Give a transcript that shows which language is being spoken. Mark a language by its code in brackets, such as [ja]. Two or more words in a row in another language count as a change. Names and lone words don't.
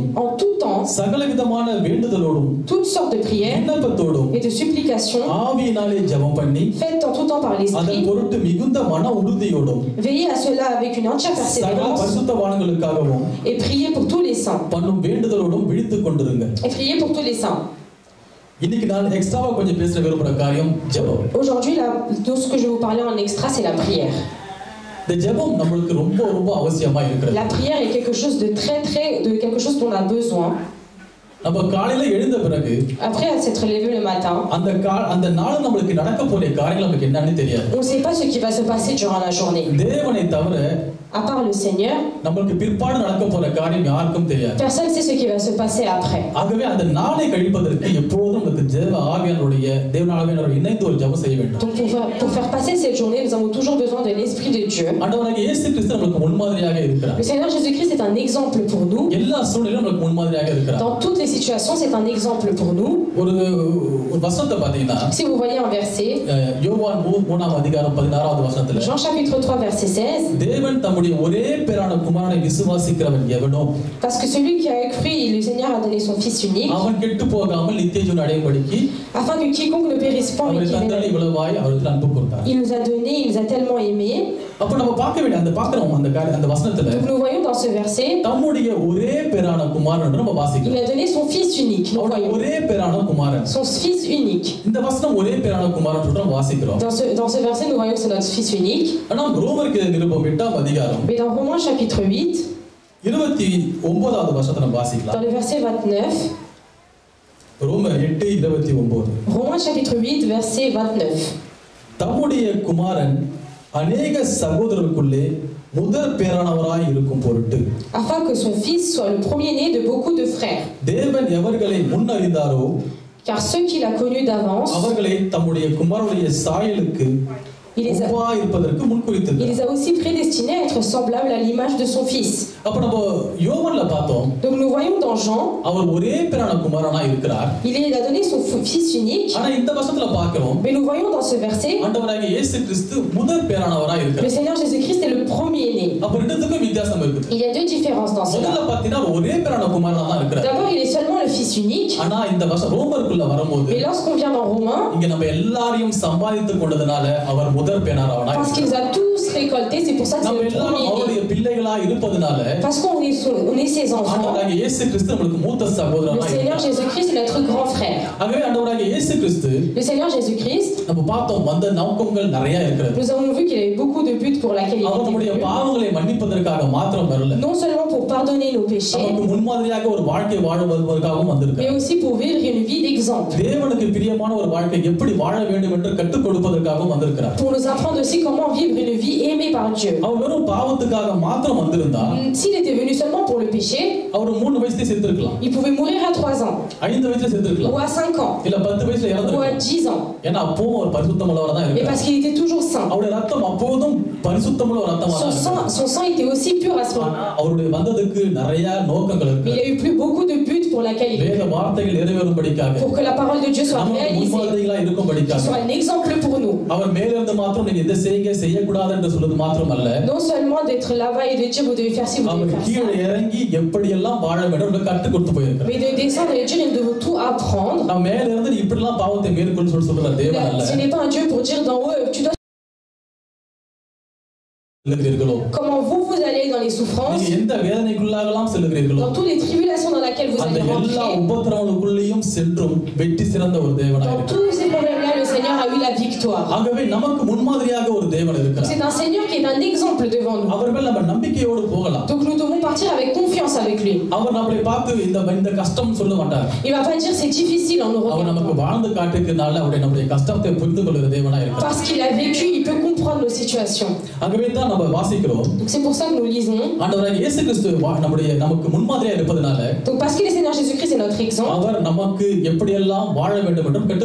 [fr] en tout temps, [ta] சகலவிதமான வேண்டுதலோடும் [fr] toutes sortes de prières [ta] விண்ணப்பத்தோடும் [fr] et de supplications, [ta] ஆவியினாலே ஜெபம் பண்ணி [fr] faites en tout temps par [ta] அதன் [fr] l'Esprit. [ta] பொருட்டு மிகுந்த மன உறுதியோடும் [fr] Veillez à cela avec une entière [ta] சகல [fr] persévérance [ta] பரிசுத்தவான்களுக்காகவும் [fr] et priez pour tous les saints. [ta] பண்ணும் வேண்டுதலோடும் விழித்துக் கொண்டிருங்க. [fr] Et priez pour tous les saints. [ta] இன்னைக்கு நான் எக்ஸ்ட்ராவா கொஞ்சம் பேச விரும்புற காரியம் ஜெபம். [fr] Aujourd'hui, tout ce que je vais vous parler en extra, c'est la prière. [ta] இந்த ஜெபம் நம்மளுக்கு ரொம்ப ரொம்ப அவசியமா இருக்கிறது. [fr] La prière est quelque chose de quelque chose dont on a besoin. [ta] நம்ம காலையில எழுந்த பிறகு [fr] Après s'être levé le matin, [ta] அந்த நாள் நம்மளுக்கு நடக்க போற காரியங்கள் நமக்கு என்னன்னு தெரியாது. [fr] on ne sait pas ce qui va se passer durant la journée. [ta] தேவனை தவிர [fr] À part le Seigneur, [ta] நமக்கு பிற்பாடு நடக்க போற காரியம் யாருக்கும் தெரியாது. [fr] personne ne sait ce qui va se passer après. [ta] ஆகவே அந்த நாளை கழிப்பதற்கு எப்போதும் நமக்கு தேவ ஆவியானவருடைய இணைந்து ஒரு ஜெபம் செய்ய வேண்டும். [fr] Donc pour faire passer cette journée, nous avons toujours besoin de l'Esprit de Dieu. [ta] ஆண்டவராகிய இயேசு கிறிஸ்து நமக்கு முன்மாதிரியாக இருக்கிறார். [fr] Le Seigneur Jésus-Christ est un exemple pour nous. [ta] எல்லா சூழ்நிலையிலும் நமக்கு முன்மாதிரியாக இருக்கிறார். [fr] Dans toutes les situations, c'est un exemple pour nous. [ta] ஒரு வசனத்தை பாத்தீங்கன்னா [fr] Si vous voyez un verset, [ta] யோவான் 3:16 வசனத்துல [fr] Jean chapitre 3 verset 16, [ta] தேவன் தம்முடைய ஒரே பேரான குமாரனை விசுவாசிக்கிறவன் எவனோ [fr] parce que celui qui a cru, le Seigneur a donné son Fils unique, [ta] அவன் கெட்டு போகாமல் நித்திய ஜீவனை அடையும்படிக்கு [fr] afin que quiconque ne périsse pas, mais [ta] அவரை [fr] qu'il ait la [ta] தந்தனை [fr] vie. [ta] இவ்வளவாய் அவருக்கு அன்பு கொடுத்தார். [fr] Il nous a donné, il nous a tellement aimés. [ta] அப்ப நம்ம பார்க்க வேண்டிய அந்த வசனத்துல [fr] Donc nous voyons dans ce verset, [ta] தம்முடைய ஒரே பேரான குமாரன் நம்ம [fr] il [ta] வாசிக்கிறோம். [fr] a donné son Fils unique. Nous [ta] அவருடைய [fr] voyons [ta] ஒரே பேரான குமாரன். [fr] son Fils unique. [ta] இந்த வசனம் ஒரே பேரான குமாரன் சொல்றோம் வாசிக்கிறோம். [fr] Dans ce verset, nous voyons que c'est notre Fils unique. [ta] ஆனா ரோமருக்கு நிருபம் 8ஆம் அதிகாரம் [fr] Mais dans Romains chapitre 8, [ta] 29வது வசனத்தை நம்ம வாசிக்கலாம். [fr] dans le verset 29, [ta] ரோமர் 8:29. [fr] Romains chapitre 8, verset 29. [ta] தம்முடைய குமாரன் அநேக சகோதரருக்குள்ளே முதற் பேரானவராய் இருக்கும் பொருட்டு, [fr] Afin que son Fils soit le premier-né de beaucoup de frères. [ta] தேவன் எவர்களை முன்னறிந்தாரோ [fr] Car ceux qu'il a connus d'avance, [ta] அவர்களை தம்முடைய குமாரனுடைய சாயலுக்கு ஒப்பா இருப்பதற்கு [fr] Il [ta] முன்குறித்திருக்கிறார். [fr] les a aussi prédestinés à être semblables à l'image de son fils. [ta] அப்ப நம்ம யோவான்ல பார்த்தோம், [fr] Donc nous voyons dans Jean, [ta] அவர் ஒரே பேரான குமாரனா இருக்கிறார். [fr] il a donné son fils unique, [ta] ஆனா இந்த வசனத்துல பார்க்கிறோம், [fr] mais nous voyons dans ce verset, [ta] ஆண்டவராகிய இயேசு கிறிஸ்து முதல் பேரானவரா [fr] le [ta] இருக்கிறார். [fr] Seigneur Jésus-Christ est le premier-né. [ta] அப்ப ரெண்டுத்துக்கும் வித்தியாசம் இருக்குது. [fr] Il y a deux différences dans cela. [ta] முதல்ல பார்த்தீங்கன்னா ஒரே பேரான குமாரனா தான் இருக்கிறார். [fr] D'abord, il est seulement le fils unique, [ta] ஆனா இந்த ரோமருக்குள்ள வரும்போது [fr] mais lorsqu'on vient dans Romains, [ta] இங்க நம்ம எல்லாரையும் சம்பாதித்து கொண்டதுனால அவர் முதல் பேரானவனா [fr] parce qu'il [ta] இருக்கிறார். [fr] les a tous récoltés, c'est pour ça que c'est [ta] நம்ம [fr] le [ta] எல்லாரும் [fr] premier-né. [ta] அவருடைய பிள்ளைகளா இருப்பதனால [fr] Parce qu'on est ses enfants, [ta] ஆண்டவராகிய இயேசு கிறிஸ்து நம்மளுக்கு மூத்த [fr] le [ta] சகோதரனா [fr] Seigneur [ta] இருக்கிறார். [fr] Jésus-Christ est notre grand frère. [ta] ஆகவே ஆண்டவராகிய இயேசு கிறிஸ்து [fr] Le Seigneur Jésus-Christ, [ta] நம்ம பார்த்தோம் வந்த நோக்கங்கள் நிறைய இருக்கிறது. [fr] nous avons vu qu'il avait beaucoup de buts pour laquelle il [ta] அவர் [fr] était [ta] நம்முடைய [fr] venu. [ta] பாவங்களை மன்னிப்பதற்காக மாத்திரம் வரல, [fr] Non seulement pour pardonner nos péchés, [ta] நமக்கு முன்மாதிரியாக ஒரு வாழ்க்கை வாழ்வதற்காகவும் [fr] mais [ta] வந்திருக்கார். [fr] aussi pour vivre une vie d'exemple. [ta] தேவனுக்கு பிரியமான ஒரு வாழ்க்கை எப்படி வாழ வேண்டும் என்று கற்றுக் கொடுப்பதற்காகவும் வந்திருக்கிறார். [fr] Pour nous apprendre aussi comment vivre une vie aimée par Dieu. [ta] அவர் வெறும் பாவத்துக்காக மாத்திரம் வந்திருந்தா [fr] S'il était venu seulement pour le péché, [ta] அவர் 3 வயசுல செத்துருக்கலாம், [fr] il pouvait mourir à 3 ans, [ta] 5 வயசுல [fr] ou [ta] செத்துருக்கலாம், [fr] à 5 ans, [ta] இல்ல 10 வயசுல [fr] ou à [ta] இறந்திருக்கலாம். [fr] 10 ans. [ta] ஏன்னா அப்பவும் அவர் பரிசுத்தமுள்ளவரா தான் [fr] Mais [ta] இருக்கிறார். [fr] parce qu'il était toujours saint. [ta] அவருடைய ரத்தம் அப்போதும் பரிசுத்தமுள்ள ஒரு ரத்தமா தான் இருக்கிறார். [fr] Son sang était aussi pur à ce moment. [ta] அவருடைய வந்ததுக்கு நிறைய நோக்கங்கள் [fr] Mais il [ta] இருக்கு. [fr] y a eu plus beaucoup de buts pour laquelle il est [ta] வேத [fr] venu. [ta] வார்த்தைகள் நிறைவேறும்படிக்காக, [fr] Pour que la parole de Dieu soit [ta] நமக்கு [fr] réalisée, [ta] முன்மாதிரிகளா [fr] qu'il [ta] இருக்கும்படிக்காக. [fr] soit un exemple pour nous. [ta] அவர் மேலிருந்து மாத்திரம் நீங்க இதை செய்யுங்க செய்யக்கூடாது என்று சொல்வது மாத்திரம் அல்ல, [fr] Non seulement d'être là-bas et de dire vous devez faire ci, vous [ta] அவர் [fr] devez faire ça, [ta] கீழே இறங்கி எப்படியெல்லாம் வாழ வேண்டும் என்று கற்றுக் கொடுத்து போயிருக்கிறார். [fr] mais de descendre et de dire nous devons tout apprendre. [ta] நான் மேல இருந்து நீ இப்படிலாம் பாவத்தை மேற்கொண்டு சொல்ற தேவன் அல்ல. [fr] Ce n'est pas un Dieu pour dire d'en haut tu dois [ta] செல்லுகிறீர்களோ, [fr] comment vous allez dans les souffrances, [ta] நீங்க எந்த வேதனைக்குள்ளாகலாம் செல்லுகிறீர்களோ, [fr] dans toutes les tribulations dans lesquelles vous [ta] அந்த [fr] allez [ta] எல்லா [fr] rentrer. [ta] உபத்திரவங்களுக்குள்ளேயும் சென்றும் வெற்றி சிறந்த ஒரு தேவனாய் [fr] Dans [ta] இருக்கிறார். [fr] tous ces problèmes-là, le Seigneur a eu la victoire. [ta] ஆகவே நமக்கு முன்மாதிரியாக ஒரு தேவன் இருக்கிறார். [fr] C'est un Seigneur qui est un exemple devant nous. [ta] அவர் மேல் நம்ம நம்பிக்கையோடு போகலாம். [fr] Donc nous devons partir avec confiance avec lui. [ta] அவர் நம்மளை பார்த்து இந்த கஷ்டம் சொல்ல மாட்டார். [fr] Il va pas dire c'est difficile en nous [ta] அவர் நமக்கு [fr] regardant. [ta] வாழ்ந்து காட்டுக்கிறதுனால அவருடைய நம்முடைய கஷ்டத்தை புரிந்து கொள்கிற தேவனாய் இருக்கிறார். [fr] Parce qu'il a vécu, il peut comprendre nos situations. [ta] ஆகவே தான் நம்ம வாசிக்கிறோம், [fr] Donc c'est pour ça que nous lisons. [ta] ஆண்டவராகிய இயேசு கிறிஸ்து நமக்கு முன்மாதிரியா இருப்பதனால [fr] Donc parce que le Seigneur Jésus-Christ est notre exemple, [ta] அவர் நமக்கு எப்படியெல்லாம் வாழ வேண்டும் என்று கற்றுக்